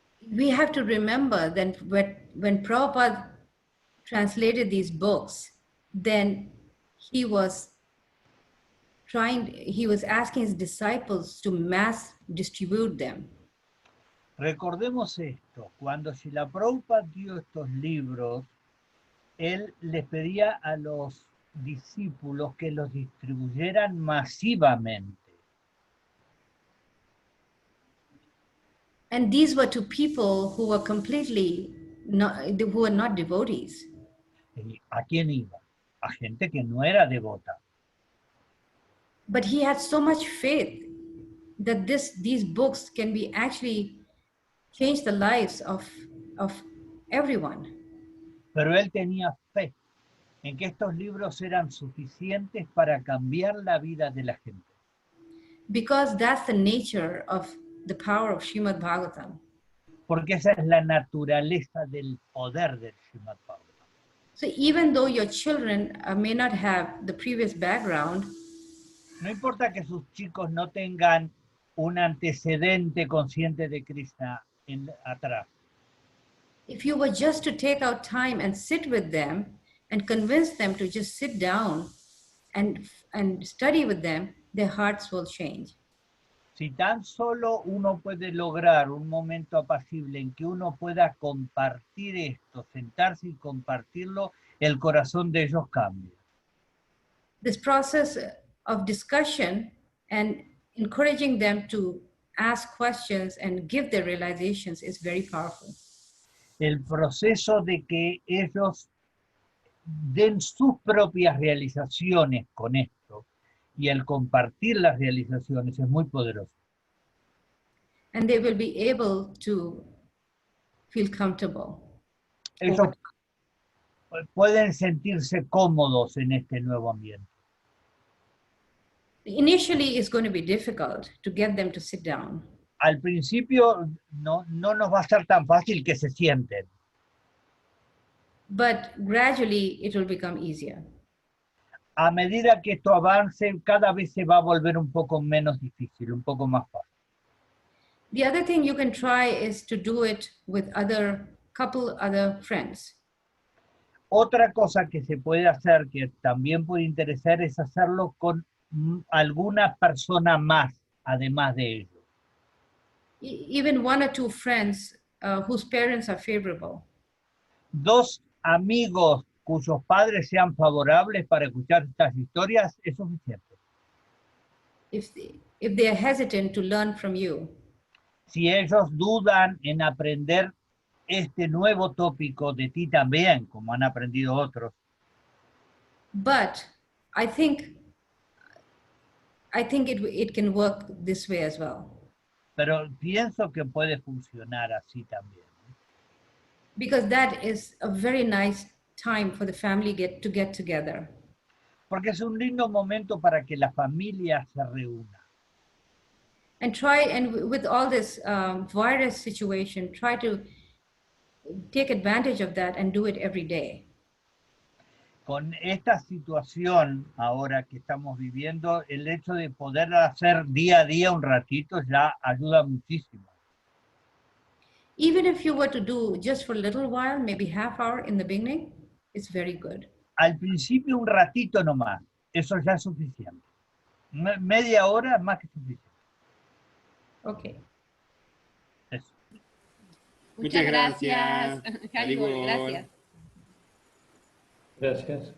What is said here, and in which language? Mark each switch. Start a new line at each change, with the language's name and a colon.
English: We have to remember that when Prabhupada translated these books, then he was asking his disciples to mass distribute them.
Spanish: Recordemos esto, cuando Srila Prabhupada dio estos libros, él les pedía a los discípulos que los distribuyeran masivamente.
English: And these were to people who were who were not devotees.
Spanish: ¿Y a quién iba? A gente que no era devota.
English: But he had so much faith that these books can be actually change the lives of everyone.
Spanish: Pero él tenía fe en que estos libros eran suficientes para cambiar la vida de la gente.
English: Because that's the nature of the power of Srimad-bhagavatam.
Spanish: Porque esa es la naturaleza del poder del Srimad-bhagavatam.
English: So even though your children may not have the previous background,
Spanish: no importa que sus chicos no tengan un antecedente consciente de Krishna atrás.
English: if you were just to take out time and sit with them and convince them to just sit down and study with them, their hearts will change.
Spanish: Si tan solo uno puede lograr un momento apacible en que uno pueda compartir esto, sentarse y compartirlo, el corazón de ellos cambia.
English: This process of discussion and encouraging them to ask questions and give their realizations is very powerful.
Spanish: El proceso de que ellos den sus propias realizaciones con esto y el compartir las realizaciones es muy poderoso.
English: And they will be able to feel comfortable.
Spanish: Ellos pueden sentirse cómodos en este nuevo ambiente.
English: Initially, it's going to be difficult to get them to sit down.
Spanish: Al principio no nos va a ser tan fácil que se sienten.
English: But gradually, it will become easier.
Spanish: A medida que esto avance, cada vez se va a volver un poco menos difícil, un poco más fácil.
English: The other thing you can try is to do it with couple other friends.
Spanish: Otra cosa que se puede hacer, que también puede interesar, es hacerlo con alguna persona más, además de ellos.
English: Even one or two friends whose parents are favorable.
Spanish: Dos amigos cuyos padres sean favorables para escuchar estas historias es suficiente.
English: If they are hesitant to learn from you,
Spanish: si ellos dudan en aprender este nuevo tópico de ti también, como han aprendido otros.
English: But I think it can work this way as well.
Spanish: Pero pienso que puede funcionar así también.
English: Because that is a very nice time for the family to get together.
Spanish: Porque es un lindo momento para que la familia se reúna.
English: And with all this virus situation, try to take advantage of that and do it every day.
Spanish: Con esta situación ahora que estamos viviendo, el hecho de poder hacer día a día un ratito ya ayuda muchísimo.
English: Even if you were to do just for a little while, maybe half hour in the beginning, it's very good.
Spanish: Al principio un ratito nomás, eso ya es suficiente. Media hora más que suficiente. Okay. Eso. Muchas gracias. Haribol. Gracias. Gracias.